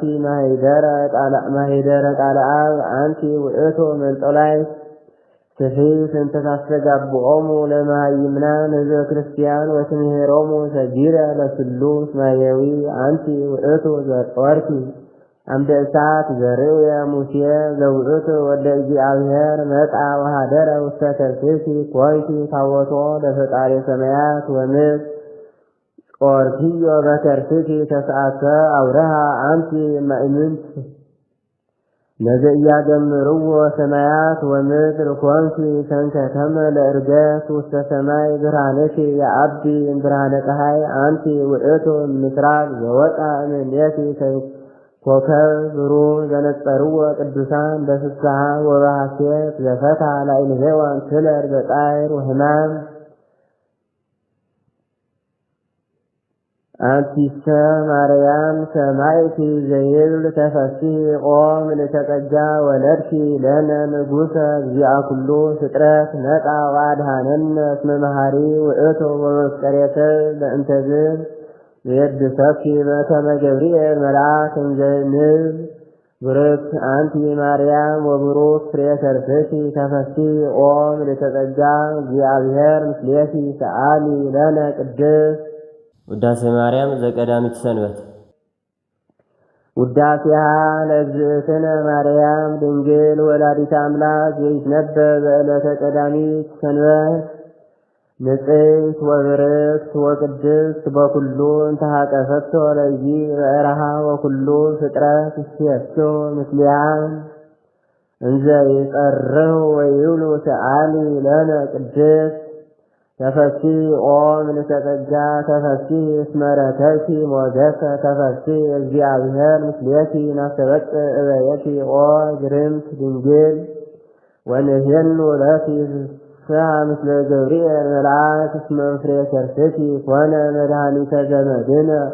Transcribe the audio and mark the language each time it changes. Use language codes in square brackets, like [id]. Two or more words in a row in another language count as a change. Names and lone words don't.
[gez] ማኅደረ ቃለ አብ አንቲ ውእቱ መንጦላዕት ስፊት እንተ ታስተጋብኦሙ ለመሃይምናን ሕዝበ ክርስቲያን ወትምሄሮሙ ሰጊረ ለስሉስ ማየዊ አንቲ ውእቱ ዘጦርኪ አምደ እሳት ዘርእየ ሙሴ ዘውእቱ ወልደ እግዚአብሔር መጻ ወኀደረ ውስተ ከርሥኪ ኮንኪ ታቦቶ ለፈጣሪ ሰማያት ወምድር ጾርኪዮ በከርሥኪ ተስዓተ አውረሃ አንቲ ማእምንት ለዘኢያገምርዎ ሰማያት ወምድር ኮንኪ ሰንከተመ ለዕርገት ውስተ ሰማይ ብርሃንኪ የአቢ እምብርሃነ ፀሐይ አንቲ ውእቱ ምስራቅ ዘወጣ እምኔኪ ኮከብ ብሩህ ዘነጸርዎ ቅዱሳን በፍስሐ ወበሐሴት ዘፈታ ላዕለ ሔዋን ትለር በጻዕር ወሕማም አንቲሰ ማርያም ሰማዕቲ ዘይብል ተፈሥሒ ኦ ምልዕተ ጸጋ ወለድኪ ለነ ንጉሠ እግዚአ ኩሉ ፍጥረት ነጻ ወአድኃነነ እስመ መሐሪ ውእቱ ወመፍቀሬተ ለእንተዝ የድሰኪ በከመ ገብርኤል መልአክ እንዘንብል ብርክት አንቲ ማርያም ወብሩክ ፍሬ ከርሥኪ ተፈሥሒ ኦ ምልዕተ ጸጋ እግዚአብሔር ምስሌኪ ሰአሊ ለነ ቅድስት ውዳሴ ማርያም ዘቀዳሚት ሰንበት ውዳሴሃ ለእግዝእትነ ማርያም ድንግል ወላዲተ አምላክ ዘይትነበብ በዕለተ ቀዳሚት ሰንበት ንጽሕት ወብርክት ወቅድስት በኩሉ እንተ ሀቀፈቶ ለይእቲ በዕረሃ ወኩሉ ፍጥረት ይሴቶ ምስሊሃ እንዘ ይጸርሑ ወይብሉ ሰአሊ ለነ ቅድስት ተፈሥሒ ኦ ምልዕተ ጸጋ ተፈሥሒ እስመ ረከብኪ ሞገሰ ተፈሥሒ እግዚአብሔር ምስሌኪ ናስተበጽእ እበየኪ ኦ ግርምት ድንግል ወንሕየኑ ለኪ ምስለ ገብርኤል መልአክ እስመ ፍሬ ከርሥኪ ኮነ መድኃኒተ ዘመድነ